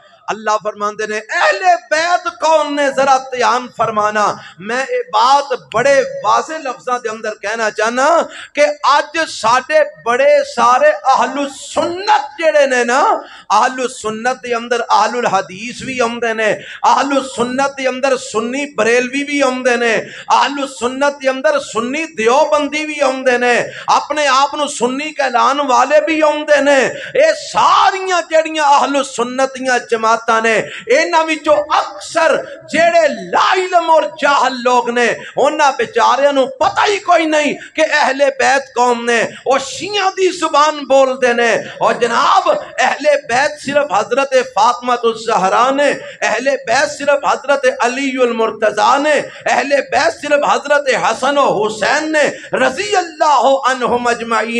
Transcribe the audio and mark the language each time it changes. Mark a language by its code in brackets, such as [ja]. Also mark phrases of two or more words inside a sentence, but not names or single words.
[pa] اللہ فرماندے نے اہل بیت کون نے ذرا دھیان فرمانا. میں یہ بات بڑے واضح لفظاں دے اندر کہنا چاہنا کہ اج ساڈے بڑے سارے اہل سنت جڑے نے نا، اہل سنت دے اندر اہل الحدیث بھی آمدے نے، اہل سنت دے اندر سنی بریلوی بھی آمدے نے، اہل سنت دے اندر سنی دیوبندی بھی آمدے نے، اپنے آپ نو سنی کہلان والے بھی آمدے نے. اے ساریاں جڑیاں اہل سنت دیاں جماعتاں نے، انہاں وچوں اکثر جڑے لا علم اور جاہل لوگ نے، انہاں بیچاریاں نو پتہ ہی کوئی نہیں کہ اہل بیت کون نے. او شیعہ دی زبان بول دے نے، اور جناب اہل بیت صرف حضرت فاطمہ الزہرا نے، اہل بیت صرف حضرت علی المرتضیٰ نے، اہل بیت صرف حضرت حسن و حسین نے [ar] رضی اللہ عنہم اجمعین.